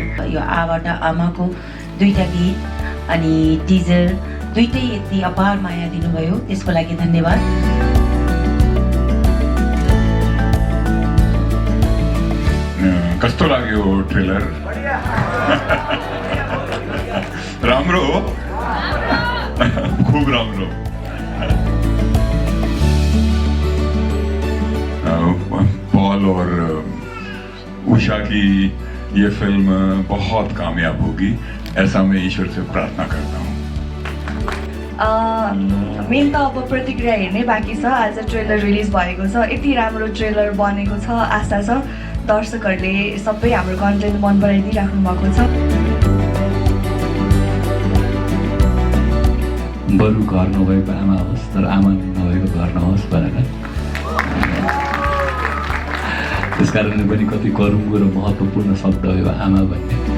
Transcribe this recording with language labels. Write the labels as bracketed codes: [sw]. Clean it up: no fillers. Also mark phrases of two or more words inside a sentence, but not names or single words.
[ne] यो आबाट आमाको दुईटा गीत अनि टिजर दुईटै यति अपार माया दिनुभयो, त्यसको लागि धन्यवाद। कस्तो लाग्यो ट्रेलर? राम्रो हो, खूब राम्रो। [hi] पॉल और उषा की ये फिल्म बहुत कामयाब होगी, ऐसा मैं ईश्वर से प्रार्थना करता हूँ। [ne] मेन त अब प्रतिक्रिया हेर्नै बाँकी छ। आज ट्रेलर रिलिज भएको छ, यति राम्रो ट्रेलर बनेको छ, आशा छ दर्शकहरूले सबै हाम्रो कन्टेन्ट मन पराइदिइराख्नु भएको छ। बरु घर नभएको आमा होस् तर आमा नभएको घर नहोस् भनेर, त्यस कारणले पनि कति गरुङ्गो र महत्त्वपूर्ण शब्द हो यो आमा भन्ने।